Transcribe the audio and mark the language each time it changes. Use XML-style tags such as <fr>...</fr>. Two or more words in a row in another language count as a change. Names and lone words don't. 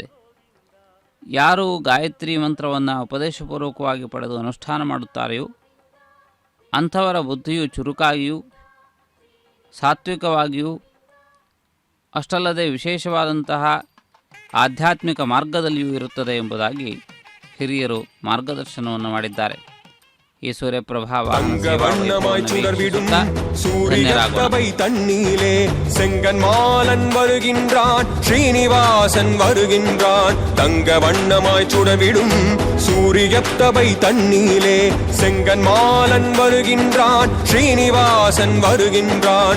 <kn>ಯಾರು ಗಾಯತ್ರಿ ಮಂತ್ರವನ್ನು ಉಪದೇಶಪೂರ್ವಕವಾಗಿ ಪಡೆದು ಅನುಷ್ಠಾನ ಮಾಡುತ್ತಾರೆಯೋ ಅಂಥವರ ಬುದ್ಧಿಯು ಚುರುಕಾಗಿಯೂ ಸಾತ್ವಿಕವಾಗಿಯೂ, ಅಷ್ಟಲ್ಲದೆ ವಿಶೇಷವಾದಂತಹ ಆಧ್ಯಾತ್ಮಿಕ ಮಾರ್ಗದಲ್ಲಿಯೂ ಇರುತ್ತದೆ ಎಂಬುದಾಗಿ ಹಿರಿಯರು ಮಾರ್ಗದರ್ಶನವನ್ನು ಮಾಡಿದ್ದಾರೆ. ಈ ಸೂರ್ಯಪ್ರಭಾವ</kn> <ta>தங்கவண்ணமாய் சுடர்விடும் சூரியத்தவை தண்ணீலே செங்கன்மாலன் வருகின்றான், ஸ்ரீனிவாசன் வருகின்றான். தங்கவண்ணமாய் சுடர்விடும் சூரியத்தவை தண்ணீலே செங்கன்மாலன் வருகின்றான், ஸ்ரீனிவாசன் வருகின்றான்.</ta>